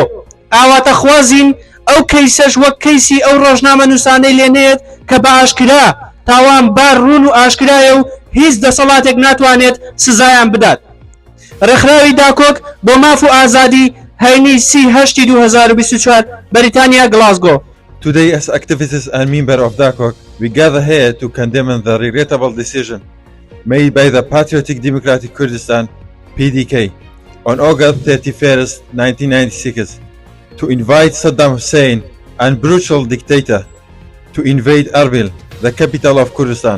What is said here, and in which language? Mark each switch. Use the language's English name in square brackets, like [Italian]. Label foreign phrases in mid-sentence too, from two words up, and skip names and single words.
[Central Kurdish] ئاواتە خوازین ئەو کەیسەش وەک کەیسی ئەو ڕۆژنامە نووسانەی لێنێت کە بە ئاشکرا تاوان بار ڕوون و ئاشکرایە و هیچ دەسەڵاتێک ناتوانێت سزایان بدات. ڕێکخراوی داکۆک بۆ ماف و ئازادی هەینی 2024 بەریتانیا گلاسگۆ. [English] Today, as activists and members of DACOC, we gather here to condemn the regrettable decision made by the Patriotic Democratic Kurdistan (PDK) on August 31st, 1996, to invite Saddam Hussein, an brutal dictator, to invade Erbil, the capital of Kurdistan.